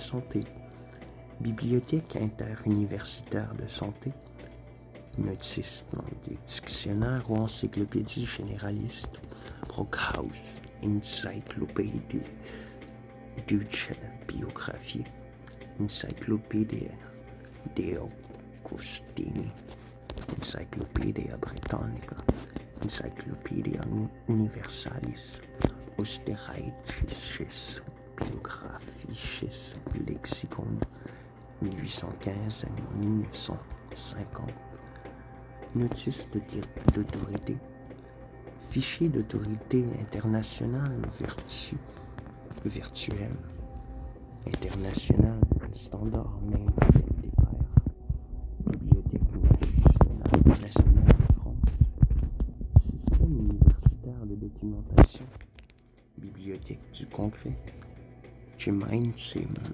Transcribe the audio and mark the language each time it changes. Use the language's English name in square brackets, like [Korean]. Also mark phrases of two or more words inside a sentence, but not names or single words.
[French] santé, Bibliothèque interuniversitaire de santé, notices dans des dictionnaires ou encyclopédies généralistes, Brockhaus, Encyclopédie Deutsche Biographie, Encyclopædia dei Augustini, Encyclopædia Britannica, Encyclopædia Universalis, Österreichisches Biographisches Lexikon, 1815 à 1950. Notice d'autorité, fichier d'autorité internationale virtuel, [English] international, standard name [French] des pairs, Bibliothèque nationale de France, système universitaire de documentation, Bibliothèque du concret, Gemeinsame